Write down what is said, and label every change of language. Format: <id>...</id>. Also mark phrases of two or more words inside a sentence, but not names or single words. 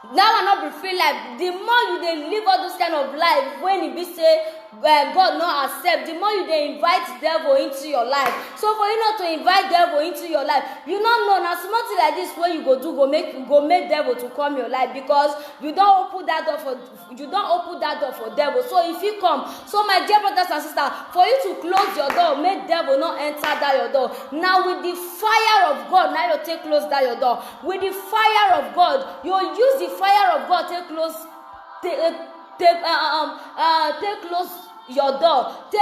<pcm>That will not be free life. The more you dey live all those kind of life when e be say God no accept, the more you dey invite devil into your life. So for you not to invite devil into your life, you no know na small thing like this wey you go do go make devil to come your life, because you don open that door for devil. So if he come, so my dear brothers and sisters, for you to close your door, make devil not enter that your door. Now with the fire of God, now you take close that your door. With the fire of God, you use the fire of God take close your door.</pcm>